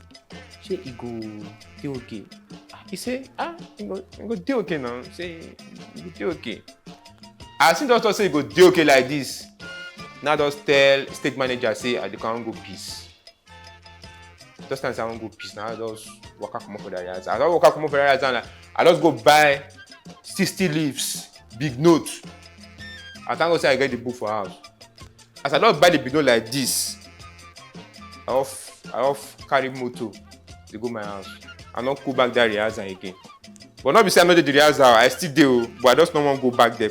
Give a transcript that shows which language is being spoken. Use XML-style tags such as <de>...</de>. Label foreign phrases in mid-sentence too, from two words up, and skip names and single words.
<pcm>Say e go dey okay. He say, e go dey okay now. Say e go dey okay. As he just say e go dey okay like this, now just tell stage manager say I dey come go peace. Just time say I wan go peace, now I just waka comot for the rehearsal. As I waka comot for the rehearsal, I just go buy 60 leaves, big note. I thank God say I get the book for house. As I don't buy the big note like this, I off carry motor to go my house. I don't go back that rehearsal again. But not be say I no dey the rehearsal, I still dey, but I just don't want to go back there.</pcm>